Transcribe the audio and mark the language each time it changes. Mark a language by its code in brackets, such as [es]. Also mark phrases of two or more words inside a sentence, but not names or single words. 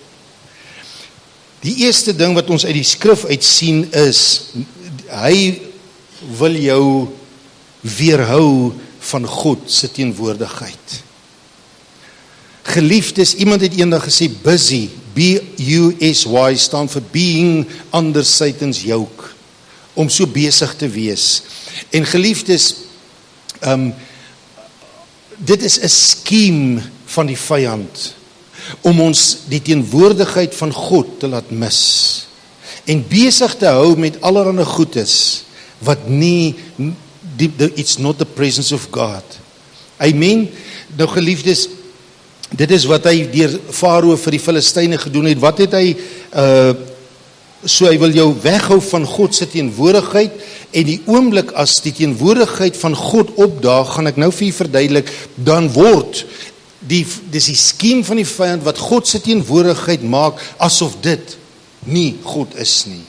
[af] Die eerste ding wat ons uit die skrif uit sien is, hy wil jou weerhou van God se teenwoordigheid. Geliefdes, iemand het eendag gesê, busy, B-U-S-Y, staan vir [en] being under Satan's yoke, [af] om so besig te wees. En geliefdes, dit is 'n skema van die vyand, om ons die teenwoordigheid van God te laat mis, en besig te hou met allerlei goedes, wat nie, [en] it's not the presence of God. Amen. [af] Nou geliefdes, dit is wat hy deur Farao vir die Filistyne gedoen het. Wat het hy, so hy wil jou weghou van God se teenwoordigheid, en die oomblik as die teenwoordigheid van God opdaag, gaan ek nou vir u verduidelik, dan word, dis die skema van die vyand, wat God se teenwoordigheid maak, asof dit nie God is nie.